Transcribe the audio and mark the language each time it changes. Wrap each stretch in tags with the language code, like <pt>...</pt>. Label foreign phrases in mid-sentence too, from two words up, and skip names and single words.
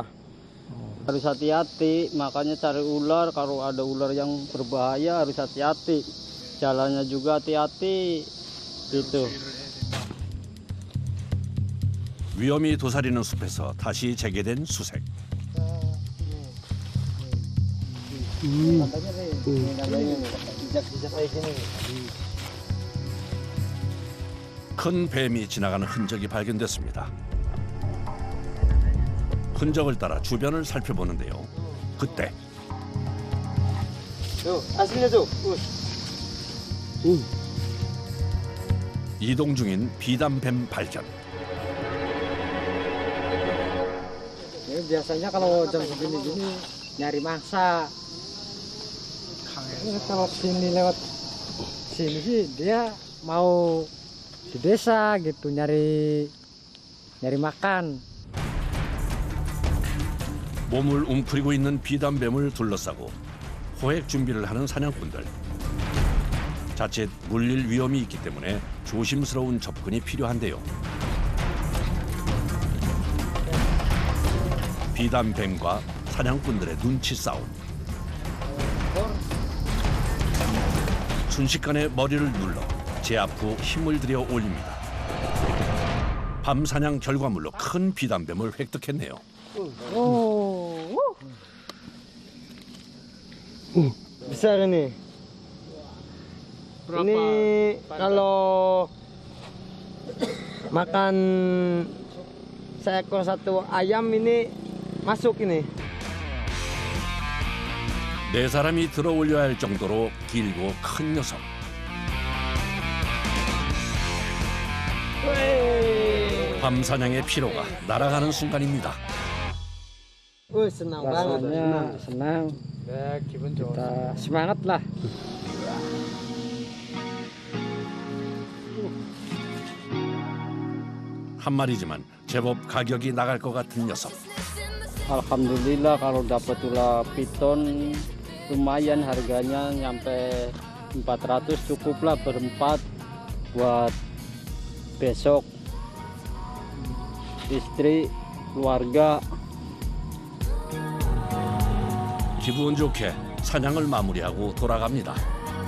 <id>Harus hati-hati, makanya cari ular. Kalau ada ular yang berbahaya harus hati-hati. Jalannya juga hati-hati gitu.</id> <ko>위험이 도사리는 숲에서 다시 재개된 수색. 큰 뱀이 지나가는 흔적이 발견됐습니다. 흔적을 따라 주변을 살펴보는데요. 그때</ko> <id>Aslinya tuh.</id> <ko>이동 중인 비단뱀 발견.</ko> <id>Biasanya kalau jam segini-gini nyari mangsa. Kalau sini lewat sini sih dia mau di desa gitu nyari makan.</id> <ko>몸을 웅크리고 있는 비단뱀을 둘러싸고 포획 준비를 하는 사냥꾼들. 자칫 물릴 위험이 있기 때문에 조심스러운 접근이 필요한데요. 비단뱀과 사냥꾼들의 눈치 싸움. 순식간에 머리를 눌러 제압 후 힘을 들여 올립니다. 밤 사냥 결과물로 큰 비단뱀을 획득했네요.</ko> <id>Besar ini. Berapa? Ini kalau makan seekor satu ayam ini masuk ini.</id> <ko>네 사람이 들어 올려야 할 정도로 길고 큰 녀석. 밤 사냥의 피로가 날아가는 순간입니다.</ko> <id>Senang banget. Rasanya senang. Ya,</id> <ko>기분 좋아.</ko> <id>Kita semangat lah.</id> <ko>한 마리지만 제법 가격이 나갈 것 같은 녀석.</ko> <id>Alhamdulillah kalau dapat ular piton lumayan harganya nyampe 400 cukup lah berempat buat besok istri keluarga.</id> <ko>기분 좋게 사냥을 마무리하고 돌아갑니다.</ko>